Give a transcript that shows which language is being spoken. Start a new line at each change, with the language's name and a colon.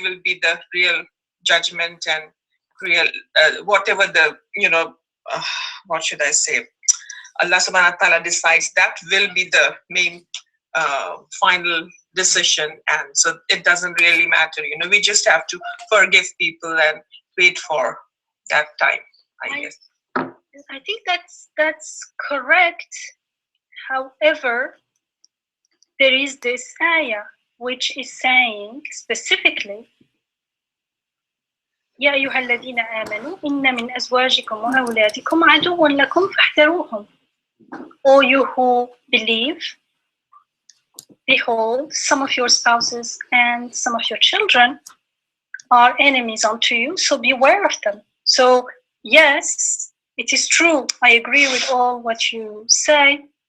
English: Will be the real judgment and real whatever the what should I say, Allah subhanahu wa ta'ala decides, that will be the main final decision. And so it doesn't really matter, we just have to forgive people and wait for that time, I guess. I think that's correct. However, there is this ayah which is saying specifically,
Arabic: يا أيها الذين آمنوا إن من أزواجكم وأولادكم عدو لكم فاحذروهم.
English: O you who believe, behold, some of your spouses and some of your children are enemies unto you, so beware of them. So yes, it is true. I agree with all what you say.